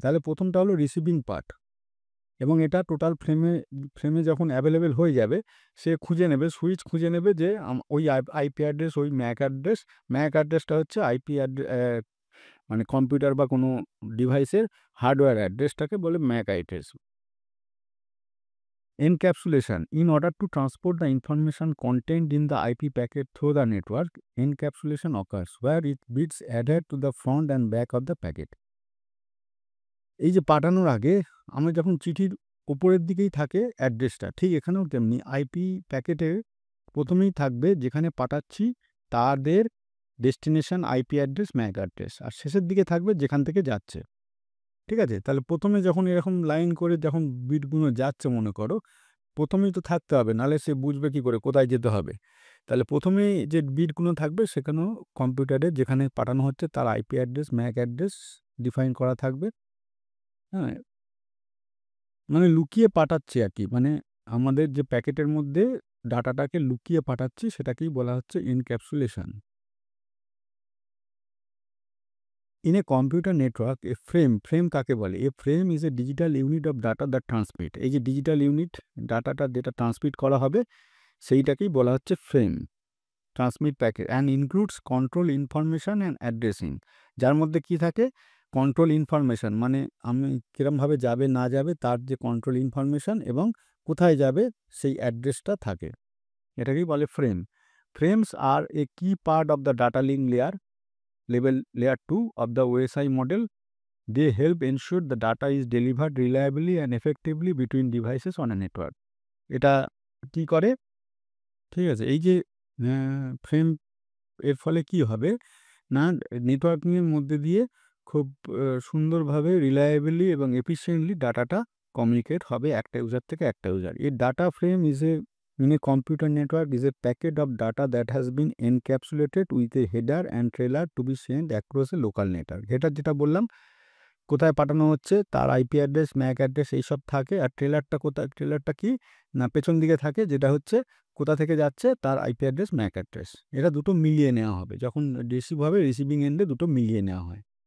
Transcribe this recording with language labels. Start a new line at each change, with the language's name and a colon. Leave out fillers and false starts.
Bangla: তাহলে প্রথমটা হলো রিসিভিং পার্ট, এবং এটা টোটাল ফ্রেমে যখন অ্যাভেলেবেল হয়ে যাবে সে খুঁজে নেবে, সুইচ খুঁজে নেবে যে ওই আইপি অ্যাড্রেস, ওই ম্যাক অ্যাড্রেসটা হচ্ছে আইপি মানে কম্পিউটার বা কোনো ডিভাইসের হার্ডওয়্যার অ্যাড্রেসটাকে বলে Mac address.
English: Encapsulation. In order to transport the information contained in the IP packet through the network, encapsulation occurs, where it bits adhere to the front and back of the packet.
Bangla: এই যে পাঠানোর আগে আমরা যখন চিঠির উপরের দিকেই থাকে অ্যাড্রেসটা, ঠিক এখানেও তেমনি আইপি প্যাকেটে প্রথমেই থাকবে যেখানে পাঠাচ্ছি তাদের destination IP address, Mac address, আর শেষের দিকে থাকবে যেখান থেকে যাচ্ছে। ঠিক আছে? তাহলে প্রথমে যখন এরকম লাইন করে যখন বিটগুলো যাচ্ছে মনে করো, প্রথমেই তো থাকতে হবে, নাহলে সে বুঝবে কী করে কোথায় যেতে হবে। তাহলে প্রথমেই যে বিটগুলো থাকবে সেখানেও কম্পিউটারে যেখানে পাঠানো হচ্ছে তার IP address, Mac address define করা থাকবে। হ্যাঁ, মানে লুকিয়ে পাঠাচ্ছি আর কি, মানে আমাদের যে প্যাকেটের মধ্যে ডাটাটাকে লুকিয়ে পাঠাচ্ছি সেটাকেই বলা হচ্ছে encapsulation.
English: In a computer network, a frame
Bangla: কাকে বলে?
English: A frame is a digital unit of data that transmit.
Bangla: এই যে ডিজিটাল ইউনিট, ডাটাটা যেটা ট্রান্সমিট করা হবে সেইটাকেই বলা হচ্ছে frame.
English: transmit packet and includes control information and addressing,
Bangla: যার মধ্যে কি থাকে? কন্ট্রোল ইনফরমেশন মানে আমি কিরমভাবে যাবে না যাবে তার যে কন্ট্রোল ইনফরমেশন এবং কোথায় যাবে সেই অ্যাড্রেসটা থাকে, এটাকেই বলে ফ্রেম।
English: Frames are a key part of the data link layer 2 of the OSI model. They help ensure the data is delivered reliably and effectively between devices on a network.
Bangla: এটা কি করে, ঠিক আছে, এই যে ফ্রেম এর ফলে কি হবে না, নেটওয়ার্কিংয়ের মধ্যে দিয়ে খুব সুন্দরভাবে রিলায়েবলি এবং এফিসিয়েন্টলি ডাটাটা কমিউনিকেট হবে একটা ইউজার থেকে একটা ইউজার।
English: এই data frame in a computer network is a packet of data that has been encapsulated with a header and trailer to be sent across a local network.
Bangla: Header যেটা বললাম কোথায় পাঠানো হচ্ছে তার আইপি অ্যাড্রেস, ম্যাক অ্যাড্রেস এইসব থাকে। আর ট্রেলারটা কোথায়, ট্রেলারটা কি না পেছন দিকে থাকে, যেটা হচ্ছে কোথা থেকে যাচ্ছে তার আইপি অ্যাড্রেস, ম্যাক অ্যাড্রেস। এটা দুটো মিলিয়ে নেওয়া হবে, যখন রিসিভ হবে রিসিভিং এন্ডে দুটো মিলিয়ে নেওয়া হয়।